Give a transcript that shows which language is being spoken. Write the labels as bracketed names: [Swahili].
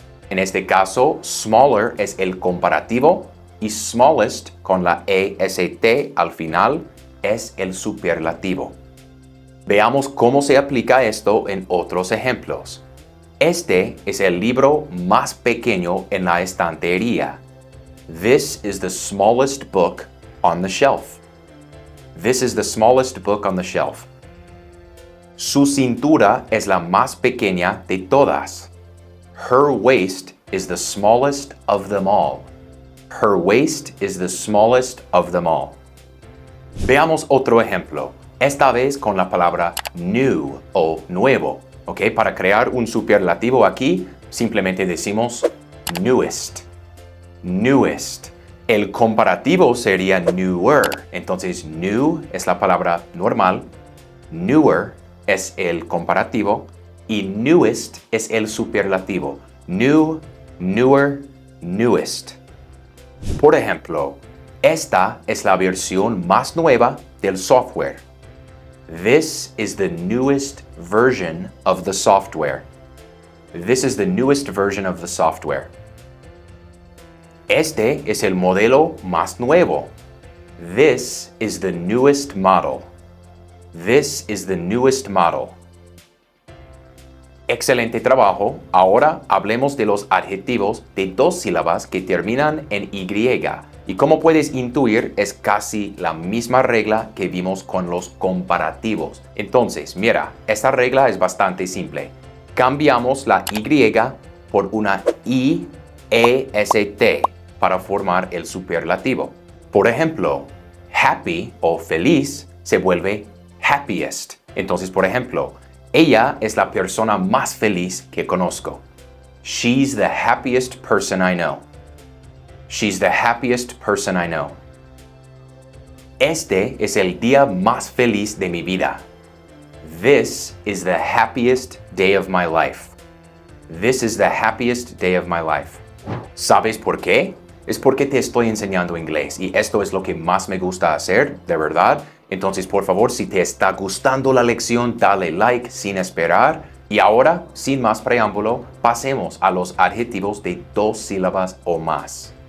[Spanish] En este caso, smaller es el comparativo y smallest con la est al final es el superlativo. Veamos cómo se aplica esto en otros ejemplos. Este es el libro más pequeño en la estantería. [English] This is the smallest book on the shelf. This is the smallest book on the shelf. [Spanish] Su cintura es la más pequeña de todas. [English] Her waist is the smallest of them all. Her waist is the smallest of them all. [Spanish] Veamos otro ejemplo, esta vez con la palabra new o nuevo. ¿Ok? Para crear un superlativo aquí, simplemente decimos newest. Newest. El comparativo sería newer. Entonces, new es la palabra normal, newer es el comparativo y newest es el superlativo. New, newer, newest. Por ejemplo, esta es la versión más nueva del software. [English] This is the newest version of the software. This is the newest version of the software. [Spanish] Este es el modelo más nuevo. [English] This is the newest model. This is the newest model. [Spanish] Excelente trabajo. Ahora hablemos de los adjetivos de dos sílabas que terminan en Y. Y como puedes intuir, es casi la misma regla que vimos con los comparativos. Entonces, mira, esta regla es bastante simple. Cambiamos la Y por una IEST para formar el superlativo. Por ejemplo, happy o feliz se vuelve happiest. Entonces, por ejemplo, ella es la persona más feliz que conozco. [English] She's the happiest person I know. She's the happiest person I know. [Spanish] Este es el día más feliz de mi vida. [English] This is the happiest day of my life. This is the happiest day of my life. [Spanish] ¿Sabes por qué? Es porque te estoy enseñando inglés y esto es lo que más me gusta hacer, de verdad. Entonces, por favor, si te está gustando la lección, dale like sin esperar. Y ahora, sin más preámbulo, pasemos a los adjetivos de dos sílabas o más.